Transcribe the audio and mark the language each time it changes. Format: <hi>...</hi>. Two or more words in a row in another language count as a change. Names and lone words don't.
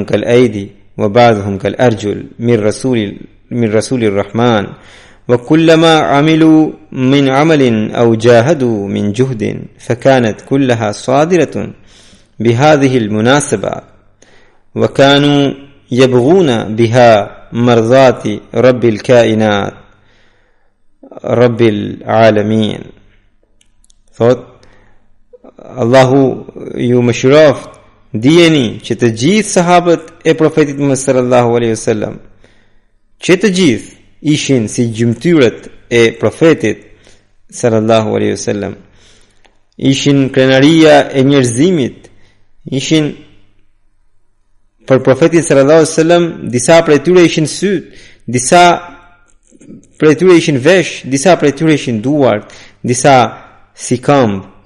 <ar>كالأيدي وبعضهم كالأرجل من رسول الرحمن وكلما عملوا من عمل أو جاهدوا من جهد فكانت كلها صادرة بهذه المناسبات وكانوا يبغون بها مرضات رب الكائنات رب العالمين."</ar> <sq>Thot Allahu ju mëshiroft, dijeni që të gjithë sahabët e profetit Muhammed sallallahu</sq> <ar>عليه وسلم,</ar> <sq>që të gjithë ishin si gjymtyrët e profetit</sq> <ar>صلى الله عليه وسلم,</ar> <sq>ishin krenaria e njerëzimit, ishin për profetin</sq> <ar>صلى الله عليه وسلم,</ar> <sq>disa prej tyre ishin syt, disa prej tyre ishin vesh, disa prej tyre ishin duart, disa si këmbë.</sq>